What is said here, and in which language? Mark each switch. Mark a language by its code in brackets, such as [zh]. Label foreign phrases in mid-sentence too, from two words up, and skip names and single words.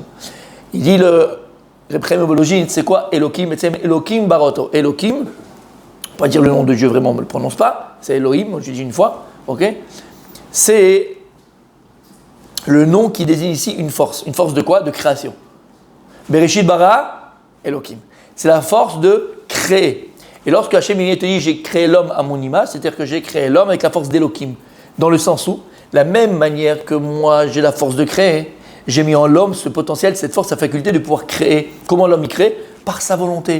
[fr] Il dit c'est quoi Elokim? [he] אלוקים בראותו. [fr] Elokim, on va dire le nom de Dieu vraiment, on ne le prononce pas. C'est Elohim, je dis une fois. Ok. C'est le nom qui désigne ici une force. Une force de quoi? De création. [he] בראשית ברא, אלוקים. [fr] C'est la force de créer. Et lorsque Hachem te dit j'ai créé l'homme à mon image, c'est-à-dire que j'ai créé l'homme avec la force d'Elokim. Dans le sens où, la même manière que moi j'ai la force de créer, j'ai mis en l'homme ce potentiel, cette force, sa faculté de pouvoir créer. Comment l'homme y crée? Par sa volonté.